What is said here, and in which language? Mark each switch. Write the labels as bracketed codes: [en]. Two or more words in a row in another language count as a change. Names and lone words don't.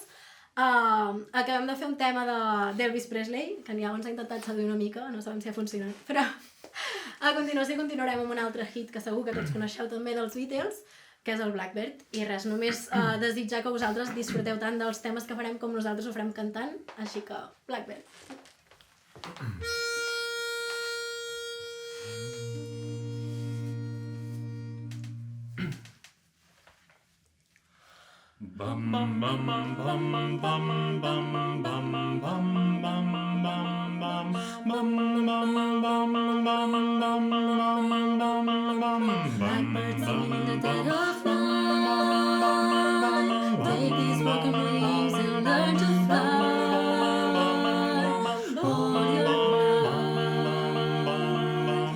[ca] Acabem de fer un tema d'Elvis Presley, que ja ens ha intentat seduir una mica, no sabem si ha funcionat, però a continuació continuarem amb un altre hit que segur que tots coneixeu també dels Beatles, que és el Blackbird. I res, només desitjar que vosaltres disfruteu tant dels temes que farem com nosaltres ho farem cantant, així que Blackbird. Bum bum bum bum bum bum bum bum bum bum [en] Blackbird singing in the dead of night. Take these broken wings and learn to fly. Hold your breath.